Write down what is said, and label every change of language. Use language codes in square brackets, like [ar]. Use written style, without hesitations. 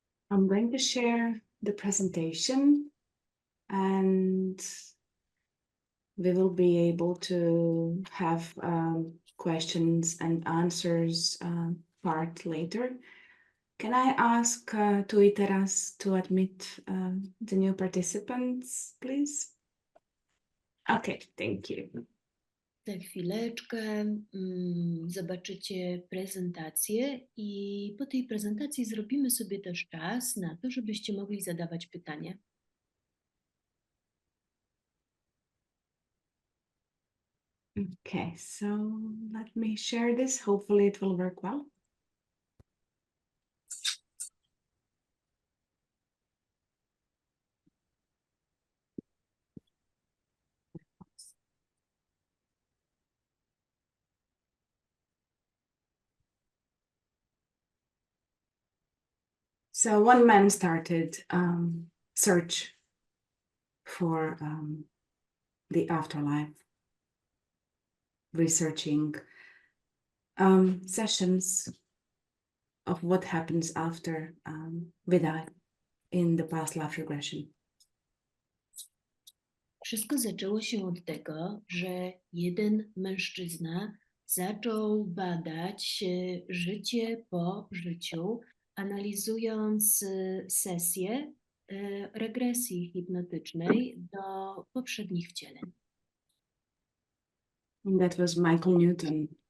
[en] I'm going to share the presentation and we will be able to have questions and answers part later. Can I ask TUI Teraz to admit the new participants, please? Okay, thank you. [pl] Za chwileczkę zobaczycie prezentację i po tej prezentacji zrobimy sobie też czas na to, żebyście mogli zadawać pytania. [en] Okay, so let me share this. Hopefully it will work well. So one man started search for the afterlife, researching sessions of what happens after we die in the past life regression. [pl] Wszystko zaczęło się od tego, że jeden mężczyzna zaczął badać życie po życiu, analizując sesje regresji hipnotycznej do poprzednich wcieleń. [en] And that was Michael Newton.